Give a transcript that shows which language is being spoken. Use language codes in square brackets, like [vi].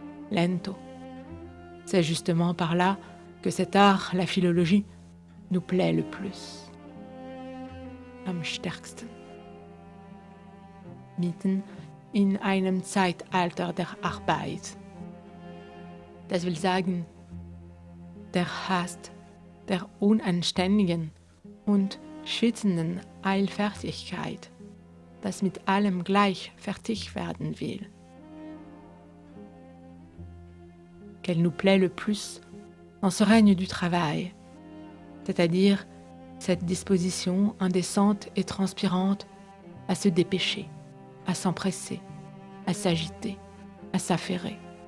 [fr] Lento. C'est justement par là que cet art, la philologie, nous plaît le plus. [de] Am stärksten. Mitten in einem Zeitalter der Arbeit. Das will sagen, der Hast, der unanständigen und schützenden Eilfertigkeit, das mit allem gleich fertig werden will. [fr] Qu'elle nous plaît le plus dans ce règne du travail, c'est-à-dire cette disposition indécente et transpirante à se dépêcher, à s'empresser, à s'agiter, à s'affairer.